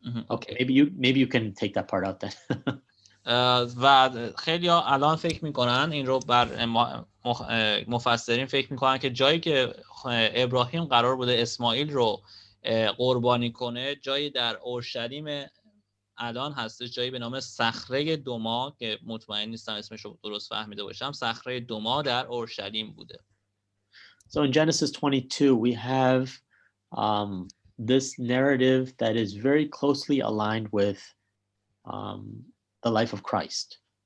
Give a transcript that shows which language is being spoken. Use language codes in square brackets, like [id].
[en] Okay, maybe you can take that part out then. [fa] و خیلی ها الان فکر میکنن این رو بر مفسرین فکر میکنن که جایی که ابراهیم قرار بوده اسماعیل رو قربانی کنه جایی در اورشلیم الان هستش، جایی به نام صخره دوما که مطمئن نیستم اسمش رو درست فهمیده باشم. صخره دوما در اورشلیم بوده. [en] So in Genesis 22 we have this narrative that is very closely aligned with the life of Christ.